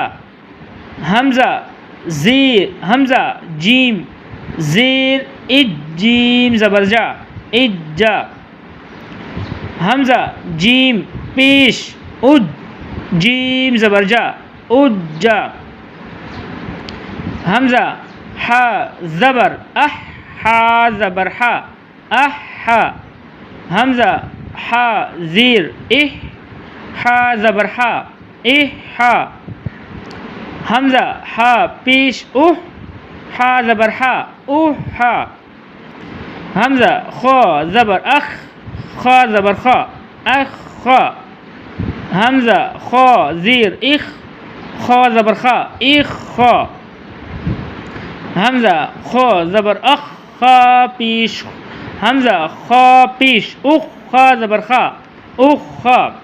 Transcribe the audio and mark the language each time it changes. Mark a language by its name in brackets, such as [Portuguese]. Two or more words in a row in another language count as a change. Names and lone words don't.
[Urdu] حمزہ حمزہ جیم زیر اج، جیم زبر جا اج جا۔ حمزہ جیم پیش اج، جیم زبر جا اج جا۔ حمزہ ہا زبر اح، ہا زبر ہا اح ہا۔ حمزہ ہا زیر اح، ہا زبر ہا اح ہا۔ حمزہ ہا پیش اح، ہا زبر ہا اح ہا۔ حمزہ خا زبر اخ، خا زبر خا اخ خا۔ حمزہ خا زیر اخ، خا زبر خا اخ خا۔ حمزہ خا زبر اخ، خا پیش، حمزہ خا پیش اخ، خا زبر خا اخ خا۔